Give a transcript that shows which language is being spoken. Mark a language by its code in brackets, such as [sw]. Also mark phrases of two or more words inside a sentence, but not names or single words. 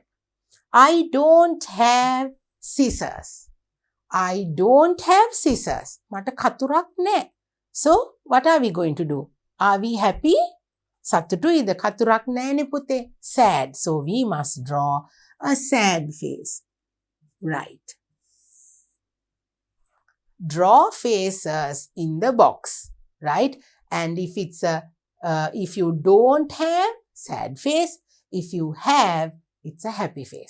[en] I don't have scissors. I don't have scissors. [si] මට කතුරක් නෑ. [en] So what are we going to do? Are we happy? [si] සතුටුයිද? කතුරක් නෑනේ පුතේ. [en] Sad. So we must draw a sad face. Right. Draw faces in the box, right? And if it's if you don't have, sad face. If you have, it's a happy face.